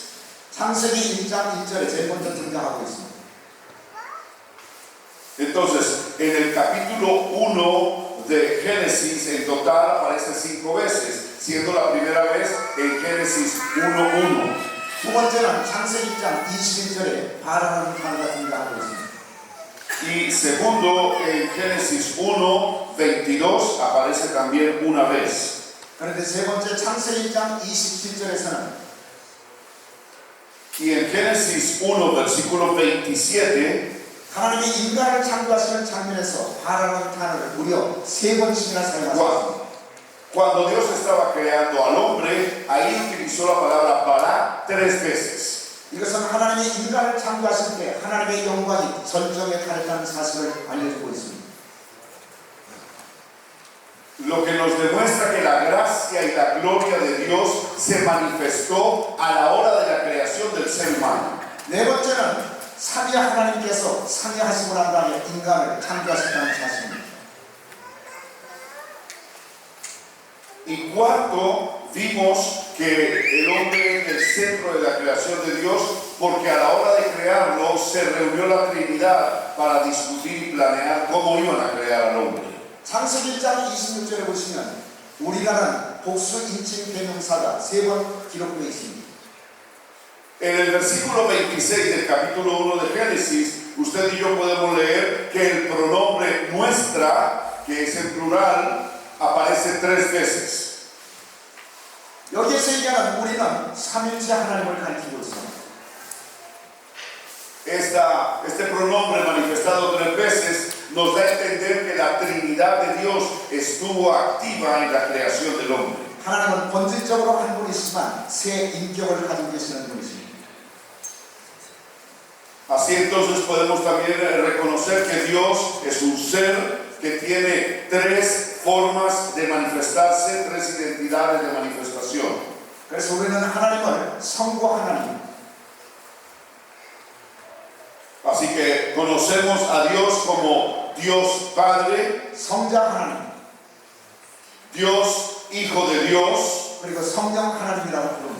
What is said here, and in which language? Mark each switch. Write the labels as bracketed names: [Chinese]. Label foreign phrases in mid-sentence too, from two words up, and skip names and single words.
[Korean] 창세기 1장 1절에 제일 먼저 등장하고 있습니다. [Spanish] Entonces, en el capítulo 1 de Génesis, en total aparece 5 veces, siendo la primera vez en Génesis 1:1. [Korean] 두 번째는 창세기 1장 21절에 바라는 단어가 등장하고 있습니다. [Spanish] Y segundo, en Génesis 1:22 aparece también una vez. [Korean] 그런데 세 번째 창세기 1장 27절에서는 [Spanish] Y en Génesis 1, versículo 27, [Korean] 하나님이 인간을 창조하시는 장면에서 바라는 단어를 무려 3번씩이나 사용하셨습니다. [Spanish] cuando Dios estaba creando al hombre, ahí utilizó la palabra bara 3 veces. [Korean] 이것은 하나님이 인간을 창조하실 때 하나님의 영광이 전정에 달했다는 사실을 알려주고 있습니다. [Spanish] Lo que nos demuestra que la gracia y la gloria de Dios se manifestó a la hora de la creación del ser humano. [Korean] 네 번째는 삼위 하나님께서 상의하시고 난 다음에 인간을 창조하셨다는 사실입니다. [Spanish] Y cuarto, vimos que el hombre es el centro de la creación de Dios, porque a la hora de crearlo se reunió la Trinidad para discutir y planear cómo iban a crear al hombre. [Korean] 창세기 1장 26절에 보시면 우리라는 복수 인칭 대명사가 3번 기록되어 있습니다. [Spanish] En el versículo 26 del capítulo 1 de Génesis, usted y yo podemos leer que el pronombre nuestra, que es en plural, aparece 3 veces. [Korean] 여기에서 얘기하는 우리는 삼일체 하나님을 가리키고 있습니다. [Spanish] Este pronombre manifestado 3 veces nos da a entender que la Trinidad de Dios estuvo activa en la creación del hombre. [Korean] 하나님은 본질적으로 한 분이시지만 세 인격을 가지고 계시는 분이십니다. [Spanish] Así entonces podemos también reconocer que Dios es un ser que tiene 3 formas de manifestarse, 3 identidades de manifestación. [Korean] 그래서 우리는 하나님을 성부 하나님, [Spanish] Así que conocemos a Dios como Dios Padre, [Korean] 성자 하나님, [Spanish] Dios Hijo de Dios [Korean] 그리고 성령 하나님이라고 부릅니다.